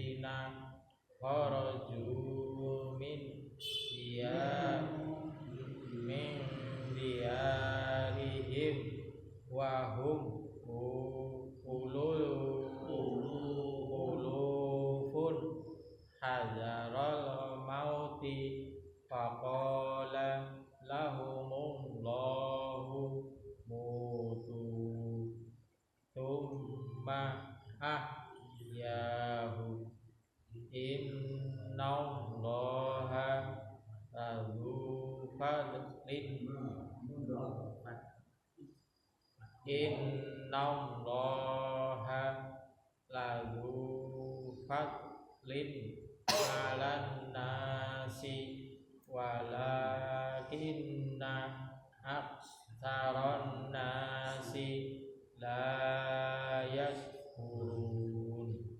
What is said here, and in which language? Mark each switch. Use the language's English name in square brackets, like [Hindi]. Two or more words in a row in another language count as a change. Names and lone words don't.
[Arabic] خرجوا من ديارهم وهم ألوف حذر الموت فقال لهم الله موتوا ثم أحياهم إن الله لذو فضل إن الله لذو فضل على الناس ولكن أكثر الناس لا يشكرون.